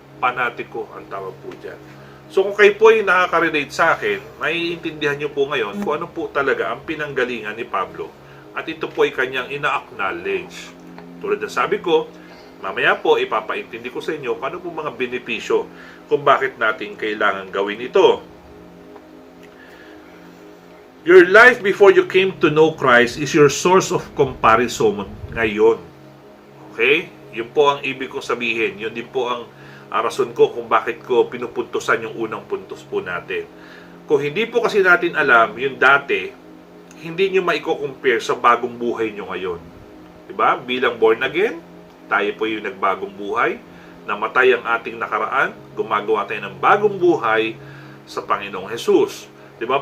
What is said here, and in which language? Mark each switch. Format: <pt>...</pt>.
<tl>Panatiko ang tawag po dyan. So kung kayo po ay nakaka-relate sa akin, maiintindihan nyo po ngayon kung ano po talaga ang pinanggalingan ni Pablo. At ito po ay kanyang ina-acknowledge. Tulad na sabi ko, mamaya po ipapaintindi ko sa inyo kung ano po mga benepisyo kung bakit natin kailangan gawin ito.</tl> <en>Your life before you came to know Christ is your source of comparison ngayon. Okay?</en> <tl>Yun po ang ibig kong sabihin. Yun din po ang rason ko kung bakit ko pinupuntusan yung unang puntos po natin. Kung hindi po kasi natin alam yung dati, hindi nyo maiko-compare sa bagong buhay nyo ngayon. Diba? Bilang born again, tayo po yung nagbagong buhay, namatay ang ating nakaraan, gumagawa tayo ng bagong buhay sa Panginoong Jesus. Diba?</tl>